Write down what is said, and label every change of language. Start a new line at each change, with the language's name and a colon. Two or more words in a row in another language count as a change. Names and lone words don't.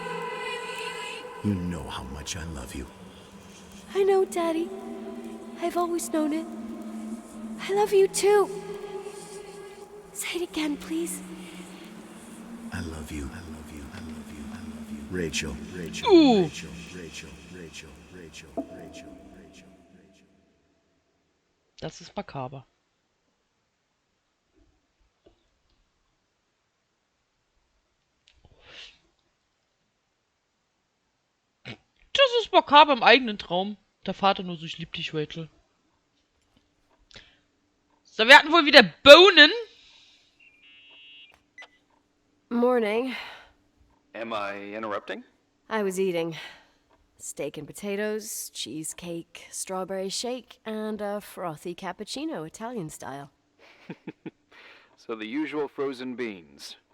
English: You know how much I love you. I know, Daddy. I've always known it. I love you too. Say it again, please. I love you. I love you. I love you. I love you. Rachel. Rachel. Ooh. Rachel. Rachel. Rachel. Rachel. Rachel. Rachel. Rachel.
German: Das ist makaber. Das ist makaber im eigenen Traum. Der Vater nur so, ich lieb dich, Rachel. So, wir hatten wohl wieder Bohnen.
English: Morning. Am I interrupting? I was eating steak and potatoes, cheesecake, strawberry shake, and a frothy cappuccino, Italian style. So the usual frozen beans.